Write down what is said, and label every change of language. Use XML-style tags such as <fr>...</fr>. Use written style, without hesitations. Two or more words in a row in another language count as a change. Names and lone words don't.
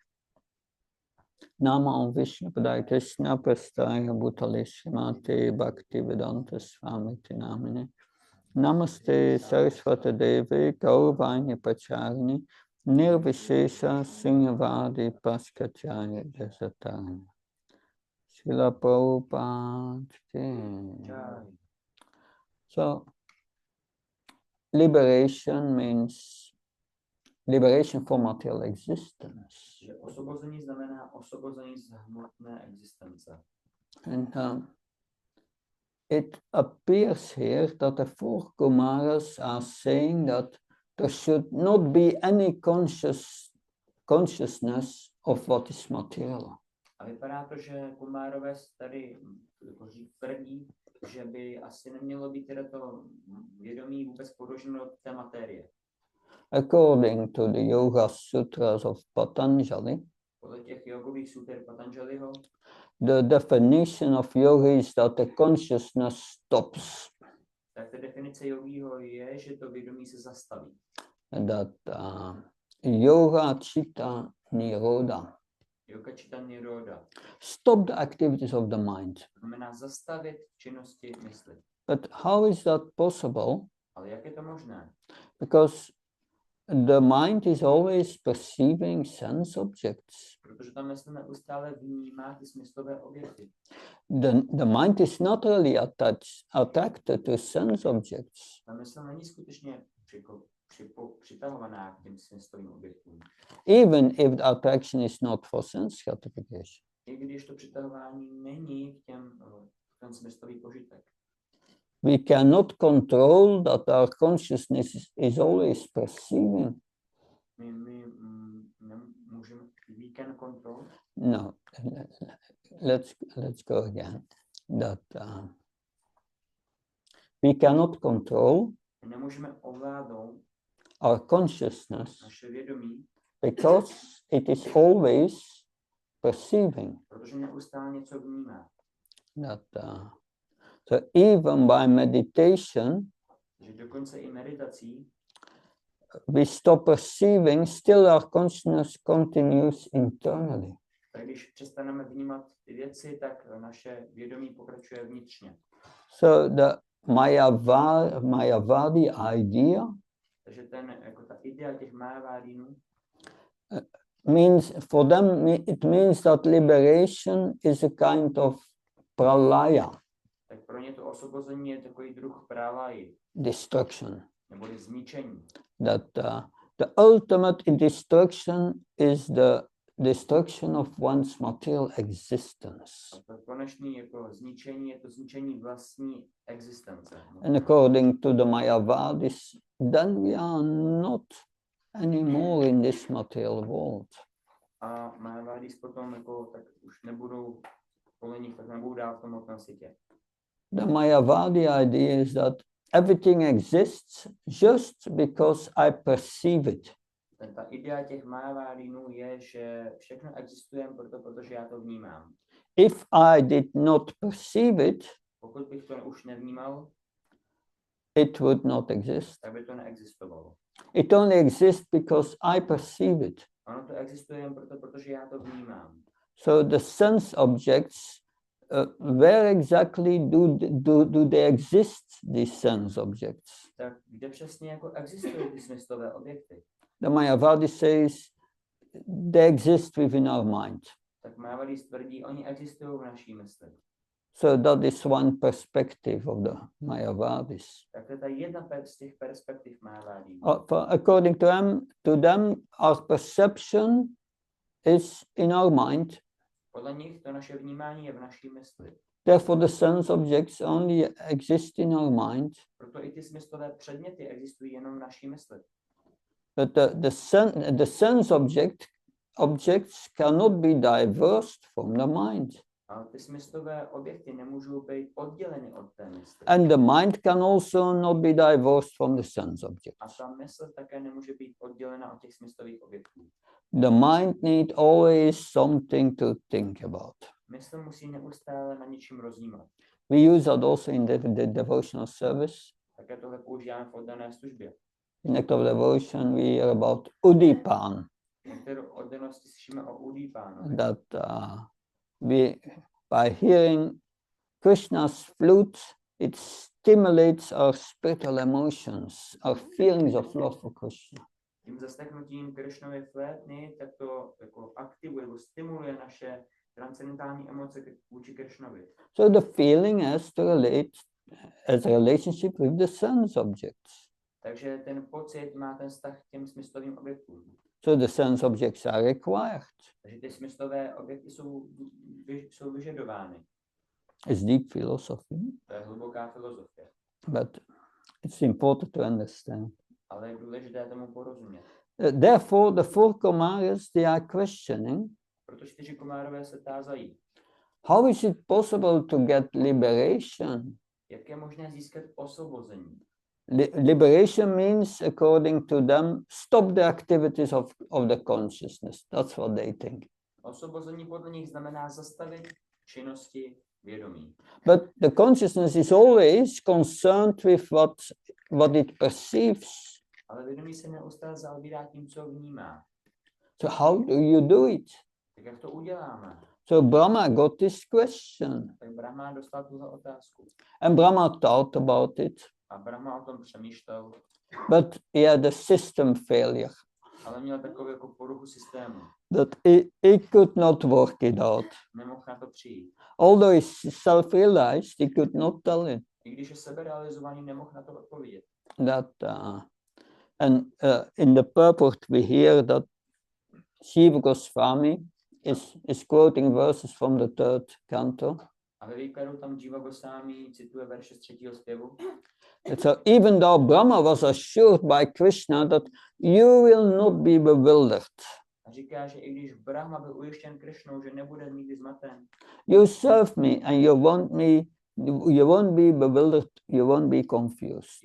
<sa>Nama Om Vishnu Padaya Krishna Prastaya Bhutale Srimate Bhaktivedanta Swami Namine. Namaste Saraswati Devi Gaurvanya Pacharini Nirvishesha Singhavadi Paskachaya Jasatani. Srila Prabhupada.</sa> <en>So, liberation means liberation from material existence.</en> <cs>Osvobození znamená osvobození z hmotné existence.</cs> <en>And it appears here that the four Kumaras are saying that there should not be any consciousness of what is material.</en> <cs>A vypadá to, že Kumárové tady tvrdí, že by asi nemělo být teda to vědomí vůbec podloženo té materie.</cs> <en>According to the Yoga Sutras of Patanjali,</en> <cs>podle těch jogových suter Patanjaliho,</cs> <en>the definition of yoga is that the consciousness stops.</en> <cs>Tak ta definice jogího je, že to vědomí se zastaví.</cs> <en>And that</en> <sa>yoga chitta nirodha. Yoga chitta nirodha.</sa> <en>Stop the activities of the mind.</en> <cs>Znamená zastavit činnosti mysli.</cs> <en>But how is that possible?</en> <cs>Ale jak je to možné?</cs> <en>Because the mind is always perceiving sense objects.</en> <cs>Protože ta mysl neustále vnímá ty smyslové objekty.</cs> <en>The mind is not really attracted to sense objects.</en> <cs>Ta mysl není skutečně přitahovaná k těm smyslovým objektům.</cs> <en>Even if the attraction is not for sense gratification.</en> <cs>I když to přitahování není k ten smyslový požitek.</cs> <en>We cannot control that our consciousness is always perceiving. We can control? No, let's go again. That we cannot control</en> <cs>nemůžeme ovládnout</cs> <en>our consciousness</en> <cs>naše vědomí,</cs> <en>because it is always perceiving.</en> <cs>Protože neustále něco vnímá.</cs> <en>That, so even by meditation,</en> <cs>že dokonce i meditací,</cs> <en>we stop perceiving, still our consciousness continues internally.</en> <cs>Tak když přestaneme vnímat ty věci, tak naše vědomí pokračuje vnitřně.</cs> <en>So the Mayavadi idea,</en> <cs>takže jako ta idea těch Mayavadinů,</cs> <en>means for them it means that liberation is a kind of pralaya.</en> <cs>Tak pro ně to osvobození je takový druh pralaji.</cs> <en>Destruction.</en> <cs>Neboli zničení.</cs> <en>That the ultimate destruction is the destruction of one's material existence.</en> <cs>To konečný jako zničení je to zničení vlastní existence.</cs> <en>And according to the Mayavadis, then we are not anymore in this material world.</en> <cs>A Mayavadis potom jako tak už nebudou podle nich tak nebudou dál v tom hmotném světě.</cs> <en>The Mayavadi idea is that everything exists just because I perceive it.</en> <cs>Ta idea těch májavádinů je, že všechno existuje protože já to vnímám.</cs> <en>If I did not perceive it,</en> <cs>Pokud bych to už nevnímal,</cs> <en>it would not exist.</en> <cs>tak by to neexistovalo.</cs> <en>It only exists because I perceive it.</en> <cs>Ono to existuje jen protože já to vnímám.</cs> <en>So the sense objects, where exactly do they exist, these sense objects?</en> <cs>Tak kde přesně jako existují ty smyslové objekty?</cs> <en>The Mayavadi says they exist within our mind.</en> <cs>Tak Mayavadis tvrdí, oni existují v naší mysli.</cs> <en>So that is one perspective of the Mayavadis.</en> <cs>Tak to je ta jedna z těch perspektiv Mayavadí.</cs> <en>According to them, our perception is in our mind.</en> <cs>Podle nich to naše vnímání je v naší mysli.</cs> <en>Therefore, the sense objects only exist in our mind.</en> <cs>Proto i ty smyslové předměty existují jenom v naší mysli.</cs> <en>But the sense objects cannot be divorced from the mind.</en> <cs>Ale ty smyslové objekty nemůžou být odděleny od té mysli.</cs> <en>And the mind can also not be divorced from the sense</en> <cs>A</cs> <en>objects.</en> <cs>ta mysl také nemůže být oddělena od těch smyslových objektů.</cs> <en>The mind need always something to think about.</en> <cs>Mysl musí neustále na něčím rozjímat.</cs> <en>We use that also in the devotional service.</en> <cs>Také tohle používáme v oddané službě.</cs> <en>In act of devotion, we hear about Udipan.</en> <cs>Některou oddanosti slyšíme o Udipánovi.</cs> <en>That we, by hearing Krishna's flute, it stimulates our spiritual emotions, our feelings of love for Krishna.</en> <cs>Tím zaslechnutím Krishnovy flétny, tak to jako aktivuje, nebo stimuluje naše transcendentální emoce vůči Krishnovi.</cs> <en>So the feeling has to relate as a relationship with the sense objects.</en> <cs>Takže ten pocit má ten vztah k těm smyslovým objektům.</cs> <en>So the sense objects are required.</en> <cs>Takže ty smyslové objekty jsou vyžadovány.</cs> <en>It's deep philosophy,</en> <cs>To je hluboká filozofie.</cs> <en>but it's important to understand.</en> <cs>Ale je důležité tomu porozumět.</cs> <en>Therefore, the four Kumaras, they are questioning,</en> <cs>Proto 4 Kumárové se tázají,</cs> <en>how is it possible to get liberation?</en> <cs>jak je možné získat osvobození.</cs> <en>Liberation means, according to them, stop the activities of the consciousness. That's what they think.</en> <cs>Osvobození podle nich znamená zastavit činnosti vědomí.</cs> <en>But the consciousness is always concerned with what it perceives.</en> <cs>Ale vědomí se neustále zaobírá tím, co vnímá.</cs> <en>So how do you do it?</en> <cs>Tak jak to uděláme?</cs> <en>So Brahma got this question,</en> <cs>Tak Brahma dostal tuhle otázku.</cs> <en>and Brahma thought about it,</en> <cs>A Brahma o tom přemýšlel,</cs> <en>but he had a system failure,</en> <cs>ale měl takovou jako poruchu systému.</cs> <en>that he could not work it out.</en> <cs>Nemohl na to přijít.</cs> <en>Although he self-realized, he could not tell it.</en> <cs>I když je seberealizovaný, nemohl na to odpovědět.</cs> <en>In the purport we hear that Shiva Goswami is quoting verses from the third canto.</en> <cs>A ve výkladu tam Jiva Goswami cituje verše z 3. zpěvu.</cs> <en>So even though Brahma was assured by Krishna that you will not be bewildered,</en> <cs>A říká, že i když Brahma byl ujištěn Krishnou, že nebude nikdy zmaten,</cs> <en>you serve me and you won't be bewildered, you won't be confused.</en>